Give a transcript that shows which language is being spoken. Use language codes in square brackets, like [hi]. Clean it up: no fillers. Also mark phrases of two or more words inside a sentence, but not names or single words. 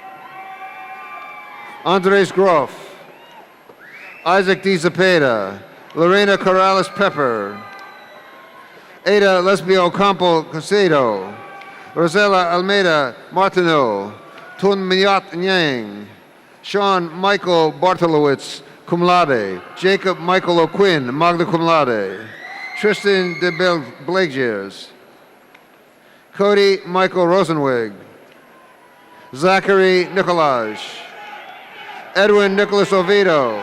[en] Andres Groff. Isaac D. Zepeda. Lorena Corrales Pepper. Ada Lesbio Campo Casedo. Rosella Almeida Martineau. Tun Minyat Nyang. Sean Michael Bartolowitz, [la] cum laude. [en] Jacob Michael O'Quinn, [la] magna cum laude. [en] Tristan de Blagiers. Cody Michael Rosenwig. Zachary Nicolaj. Edwin Nicholas Oviedo.